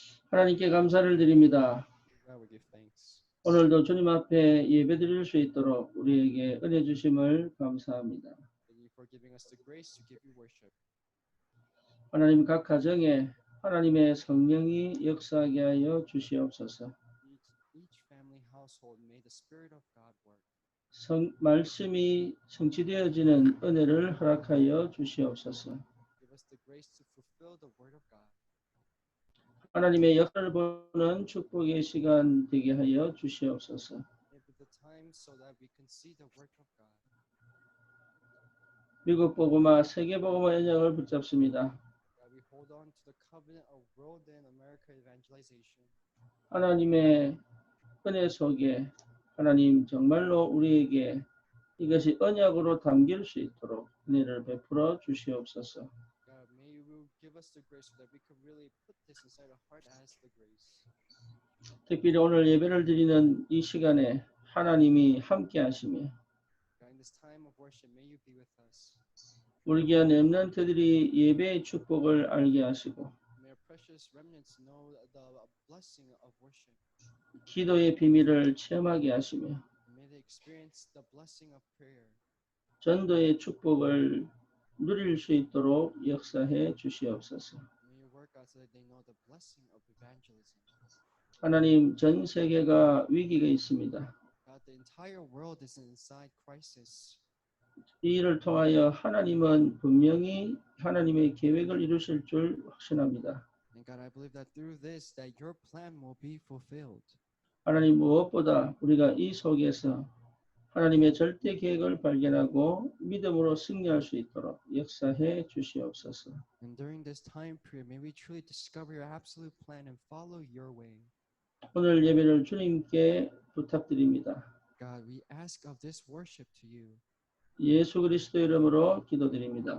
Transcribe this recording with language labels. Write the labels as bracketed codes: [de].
[ko] 하나님께 감사를 드립니다. [en] God, we give thanks. [ko] 오늘도 주님 앞에 예배드릴 수 있도록 우리에게 은혜 주심을 감사합니다. [en] Thank you for giving us the grace to give you worship. [ko] 하나님 각 가정에 하나님의 성령이 역사하게 하여 주시옵소서. [en] Each family household may the Spirit of God work. [ko] 말씀이 성취되어지는 은혜를 허락하여 주시옵소서. [en] Give us the grace to fulfill the word of God. [ko] 하나님의 역사를 보는 축복의 시간 되게 하여 주시옵소서. [en] Give the time so that we can see the work of God. [ko] 미국 복음화, 세계 복음화 연약을 붙잡습니다. [en] That we hold on to the covenant of world and America evangelization. [ko] 하나님의 은혜 속에 하나님 정말로 우리에게 이것이 언약으로 담길 수 있도록 은혜를 베풀어 주시옵소서. [en] God, may you give us the grace so that we can really put this inside our heart as the grace. [ko] 특별히 오늘 예배를 드리는 이 시간에 하나님이 함께 하시며 [en] God, in this time of worship, may you be with us. [ko] 우리 귀한 렘넌트들이 예배의 축복을 알게 하시고 [en] May our precious remnants know the blessing of worship. [ko] 기도의 비밀을 체험하게 하시며 [en] May they experience the blessing of prayer. [ko] 전도의 축복을 누릴 수 있도록 역사해 주시옵소서. [en] May you work out so that they know the blessing of evangelism. [ko] 하나님 전 세계가 위기가 있습니다. [en] God, the entire world is inside crisis. [ko] 이 일을 통하여 하나님은 분명히 하나님의 계획을 이루실 줄 확신합니다. [en] And God, I believe that through this, that your plan will be fulfilled. [ko] 하나님 무엇보다 우리가 이 속에서 하나님의 절대 계획을 발견하고 믿음으로 승리할 수 있도록 역사해 주시옵소서. [en] And during this time period, may we truly discover your absolute plan and follow your way. [ko] 오늘 예배를 주님께 부탁드립니다. [en] God, we ask of this worship to you. [ko] 예수 그리스도 이름으로 기도드립니다.